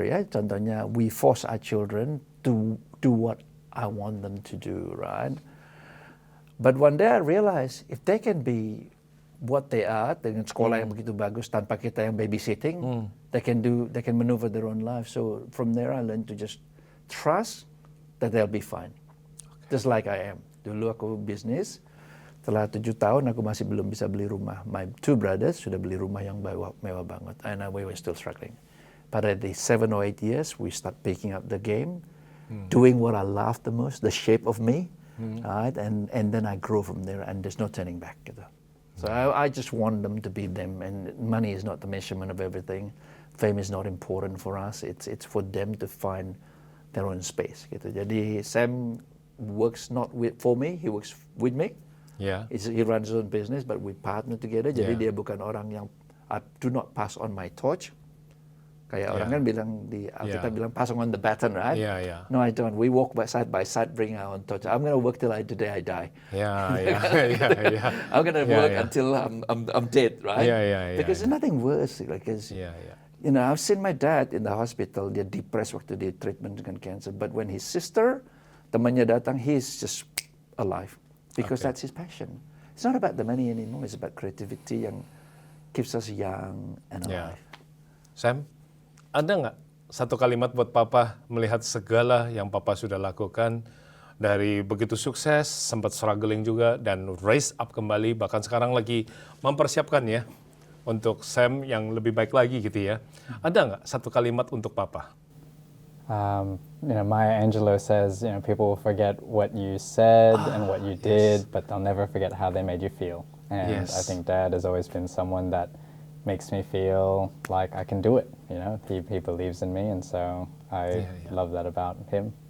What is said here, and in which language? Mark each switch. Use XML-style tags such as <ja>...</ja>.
<id>Ya, contohnya</id> <en>we force our children to do what I want them to do, right? But one day I realized if they can be what they are</en> <id>dengan sekolah yang begitu bagus tanpa kita yang</id> <en>babysitting, they can maneuver their own life. So from there I learned to just trust that they'll be fine. Just like I am.</en> <id>Dulu aku bisnis, setelah 7 tahun aku masih belum bisa beli rumah.</id> <en>My 2 brothers</en> <id>sudah beli rumah yang mewah banget,</id> <en>and we were still struggling. But at the 7 or 8 years, we start picking up the game, doing what I love the most, the shape of me, right? And then I grow from there, and there's no turning back.</en> <id>Gitu.</id> <en>So I just want them to be them, and money is not the measurement of everything. Fame is not important for us. It's for them to find their own space.</en> <id>Gitu. Jadi</id> <en>Sam works not for me, he works with me. Yeah. He runs his own business, but we partner together.</en> <id>Jadi dia bukan orang yang</id> <en>do not pass on my torch.</en> <id>Kayak orang kan bilang kita bilang</id> <en>pass on the baton, right? Yeah. No, I don't. We walk by side, bring our own torch. I'm gonna work till the day I die. Yeah. I'm gonna work until I'm dead, right? Yeah. Because there's nothing worse. Because you know, I've seen my dad in the hospital. Dia depressed</en> <id>waktu dia</id> <en>treatment dengan cancer. But when his sister,</en> <id>temannya datang,</id> <en>he's just alive. Because that's his passion. It's not about the money anymore. It's about creativity</en> <id>yang</id> <en>keeps us young and alive.</en> <id>Sam, ada nggak satu kalimat buat Papa melihat segala yang Papa sudah lakukan dari begitu sukses, sempat struggling juga, dan</id> <en>raise up</en> <id>kembali, bahkan sekarang lagi mempersiapkan ya untuk Sam yang lebih baik lagi gitu ya. Ada nggak satu kalimat untuk Papa?</id> <en>Maya Angelou says, people will forget what you said and what you did, but they'll never forget how they made you feel. And I think Dad has always been someone that makes me feel like I can do it. He believes in me, and so I love that about him.</en>